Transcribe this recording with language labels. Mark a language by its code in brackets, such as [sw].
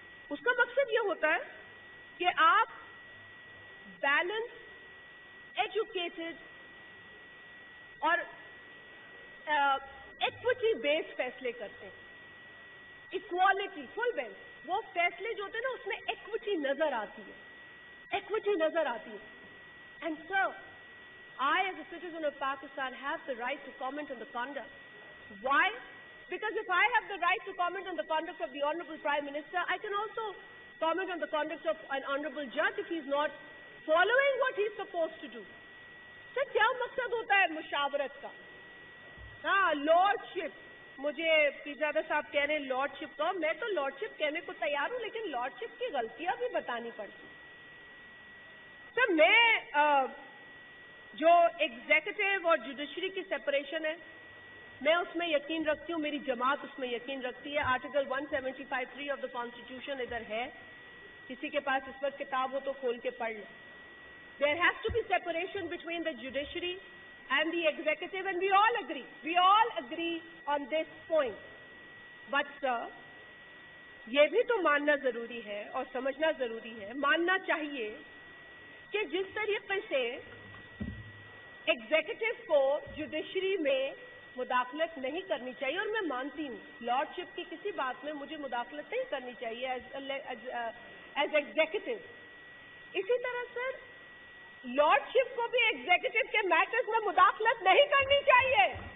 [ur] اس کا مقصد یہ ہوتا ہے کہ آپ بیلنس, ایجوکیٹڈ اور ایکوٹی بیسڈ فیصلے کرتے ہیں. اکوالٹی, فل بینچ, وہ فیصلے جو ہوتے ہیں نا اس میں ایکوٹی نظر آتی ہے, ایکوٹی نظر آتی ہے. [en] And sir, I as a citizen of Pakistan have the right to comment on the conduct. Why? Because if I have the right to comment on the conduct of the Honorable Prime Minister, I can also comment on the conduct of an Honorable Judge if he's not following what he's supposed to do. [ur] سر کیا مقصد ہوتا ہے مشاورت کا؟ ہاں, لارڈشپ. مجھے پیرزادہ صاحب کہہ رہے ہیں لارڈشپ کا, میں تو لارڈشپ کہنے کو تیار ہوں, لیکن لارڈشپ کی غلطیاں بھی بتانی پڑتی. سر میں جو ایگزیکٹو اور جوڈیشری کی سپریشن ہے, میں اس میں یقین رکھتی ہوں, میری جماعت اس میں یقین رکھتی ہے. آرٹیکل 175(3) آف دا کانسٹیٹیوشن ادھر ہے, کسی کے پاس اس وقت کتاب ہو تو کھول کے پڑھ لیں. [en] There has to be separation between the judiciary and the executive, and we all agree on this point. But sir, [ur] یہ بھی تو ماننا ضروری ہے اور سمجھنا ضروری ہے, ماننا چاہیے کہ جس طریقے سے ایگزیکٹو کو جوڈیشری میں مداخلت نہیں کرنی چاہیے, اور میں مانتی ہوں لارڈشپ کی کسی بات میں مجھے مداخلت نہیں کرنی چاہیے ایز ایگزیکٹو, اسی طرح سر لارڈشپ کو بھی ایگزیکٹو کے میٹرز میں مداخلت نہیں کرنی چاہیے.